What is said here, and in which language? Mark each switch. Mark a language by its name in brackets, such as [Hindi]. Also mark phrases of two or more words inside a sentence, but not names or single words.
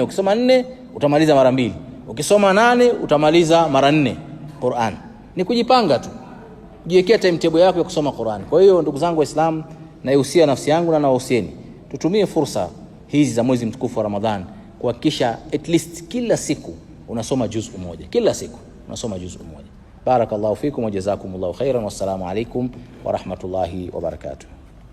[Swahili] Ukisoma 4 utamaliza mara 2, ukisoma 8 utamaliza mara 4 Qur'an. Ni kujipanga tu, kujiwekea timetable yako ya kusoma Qur'an. Kwa hiyo ndugu zangu Waislamu, naihusia nafsi yangu na nawahusieni, tutumie fursa hizi za mwezi mtukufu wa Ramadhan kuhakikisha [English] at least [Swahili] kila siku unasoma juz'u moja. Kila siku unasoma juz'u moja. [Arabic] بارك الله فيكم وجزاكم الله خيرا. والسلام عليكم ورحمة الله وبركاته.